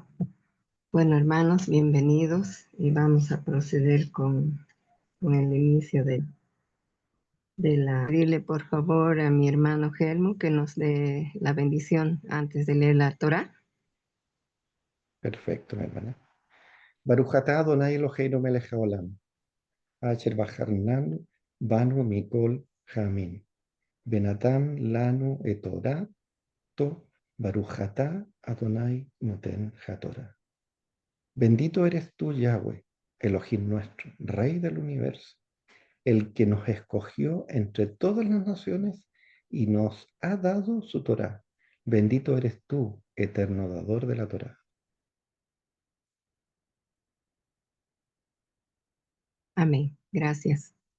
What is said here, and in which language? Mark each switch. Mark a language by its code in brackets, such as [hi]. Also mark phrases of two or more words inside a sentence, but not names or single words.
[es] Bueno, hermanos, bienvenidos y vamos a proceder con el inicio de la... Pedirle por favor a mi hermano Helmo que nos dé la bendición antes de leer la Torah. Perfecto, mi hermana. [he] ברוך אתה אדוני אלוהינו מלך העולם אשר בחר בנו מכל העמים ונתן לנו את תורה ברוך אתה אדוני נותן התורה. [es] Bendito eres tú, Yahweh, Elohim nuestro, Rey del universo, el que nos escogió entre todas las naciones y nos ha dado su Torá. Bendito eres tú, eterno dador de la Torá. Amén. Gracias.